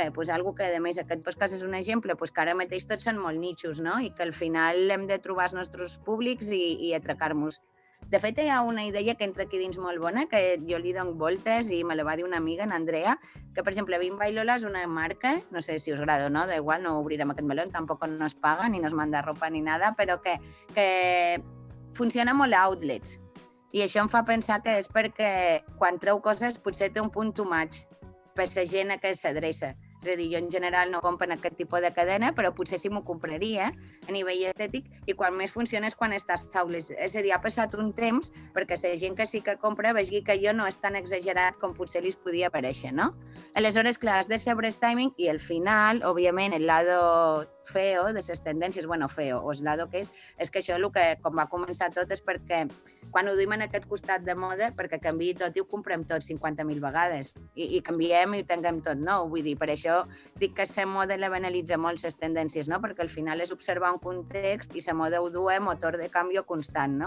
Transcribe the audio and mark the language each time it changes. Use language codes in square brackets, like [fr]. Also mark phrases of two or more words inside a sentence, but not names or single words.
[ca] Pues algo que, a més, aquest podcast és un exemple, pues que ara mateix tots són molt nichos, no? I que al final hem de trobar els nostres públics i atracar-nos. De fet, hi ha una idea que entra aquí dins molt bona, que jo li dono voltes i me la va dir una amiga, en Andrea, que, per exemple, Bimba i Lola és una marca, no sé si us agrada o no, [es] da igual, [ca] no obrirem aquest meló, tampoc no es paga, [es] ni nos manda ropa ni nada, [ca] però que funciona molt a outlets. I això em fa pensar que és perquè quan treu coses potser té un punt [en] too much [ca] per la gent a què s'adreça. És a dir, jo en general no compro aquest tipus de cadena, però potser sí m'ho compraria a nivell estètic i quan més funciona és quan estàs saules. És a dir, ha passat un temps perquè la gent que sí que compra vegi que jo no és tan exagerat com potser li podia parèixer, no? Aleshores, clar, has de saber el timing i al final, òbviament, [es] el lado feo [ca] de les tendències, bueno, feo, o [es] el lado [ca] que és que això el que com va començar tot és perquè quan ho duim en aquest costat de moda, perquè canviï tot i ho comprem tot 50.000 vegades i canviem i tinguem tot nou. Vull dir, per això dic que la moda la banalitza molt les tendències, no? Perquè al final és observar un context i la moda ho du motor de canvi constant, no?